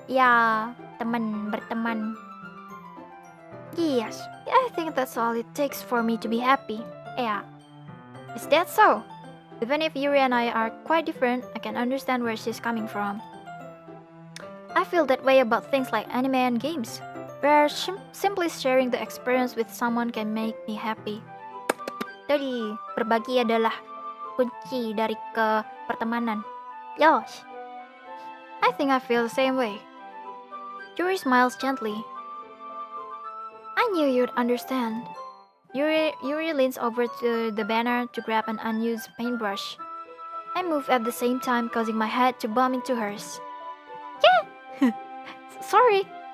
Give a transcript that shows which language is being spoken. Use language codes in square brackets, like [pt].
[id] Ya, berteman. [en] Yes, I think that's all it takes for me to be happy. Yeah. Is that so? Even if Yuri and I are quite different, I can understand where she's coming from. I feel that way about things like anime and games, where simply sharing the experience with someone can make me happy. [id] Jadi, berbagi adalah kunci dari pertemanan. Yosh. [en] I think I feel the same way. Yuri smiles gently. I knew you'd understand. Yuri leans over to the banner to grab an unused paintbrush. I move at the same time, causing my head to bump into hers. Yeah! Sorry!